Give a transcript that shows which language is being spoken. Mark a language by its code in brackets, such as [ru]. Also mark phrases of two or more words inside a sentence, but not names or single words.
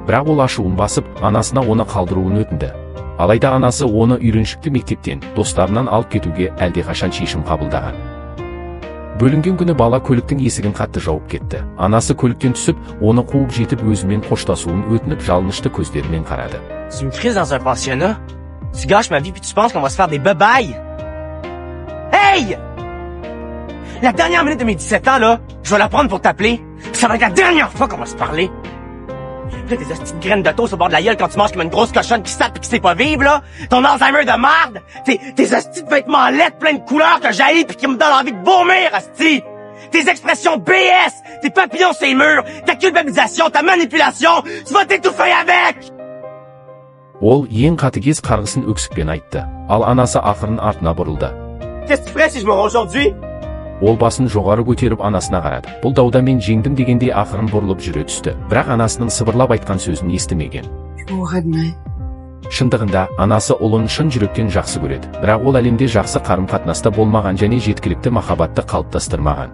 [kk] Бірақ ол ашуын басып, анасына оны қалдыруын өтінді. Алайда анасы оны үйреншікті мектептен, достарынан алып кетуге әлдеқашан шешім қабылдаған. Бөлінген күні бала көліктің есігін қатты жауып кетті. Анасы көліктен түсіп, оны қуып жетіп өзімен қоштасуын өтініп жалынышты көздерімен қарады. [fr] Tu me crises dans un pensionnat? Tu gâches ma vie puis tu penses qu'on va se faire des babayes? Hey! La dernière minute de mes 17 ans, là, je vais la prendre pour t'appeler. Ça va être la dernière fois qu'on va se parler. Là, tes hosties de graines de toast au bord de la gueule quand tu manges comme une grosse cochonne qui sape et qui sait pas vivre, là. Ton Alzheimer de merde. Tes hosties de vêtements laids plein de couleurs que j'haïs pis qui me donnent envie de vomir, hostie. Tes expressions BS, tes papillons sur les murs, ta culpabilisation, ta manipulation, tu vas t'étouffer avec! [kk] Ол ең қатыгез қарғысын өксікпен айтты. Ал анасы ақырын артына бұрылды. [fr] Qu'est-ce que tu ferais si je meurs aujourd'hui? [kk] Ол басын жоғары көтеріп анасына қарады. Бұл дауда мен жеңдім дегенде ақырын бұрылып жүре түсті. Бірақ анасының сыбырлап айтқан сөзін естімеген. Шындығында, анасы ұлын шын жүректен жақсы көреді. Бірақ ол әлемде жақсы қарым-қатынаста болмаған және жеткілікті махаббатты қалыптастырмаған.